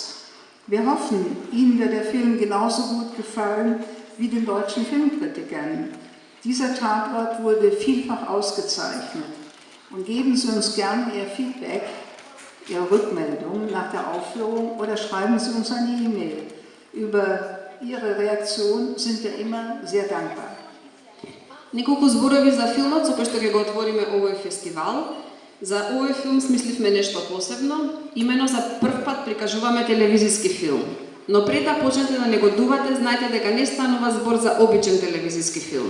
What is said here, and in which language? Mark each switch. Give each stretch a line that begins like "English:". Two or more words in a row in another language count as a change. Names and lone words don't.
German: Wir hoffen, Ihnen wird der Film genauso gut gefallen wie den deutschen Filmkritikern. Dieser Tatort wurde vielfach ausgezeichnet. Und geben Sie uns gerne Ihr Feedback, Ihre Rückmeldung nach der Aufführung oder schreiben Sie uns eine E-Mail. Über Ihre Reaktion sind wir immer sehr dankbar.
Macedonian: Неколку зборови за филмот со кој што ќе го отвориме овој фестивал. За овој филм смисливме нешто посебно, имено за прв пат прикажуваме телевизиски филм. Но пред да почнете да негодувате, знаете дека не станува збор за обичен телевизиски филм.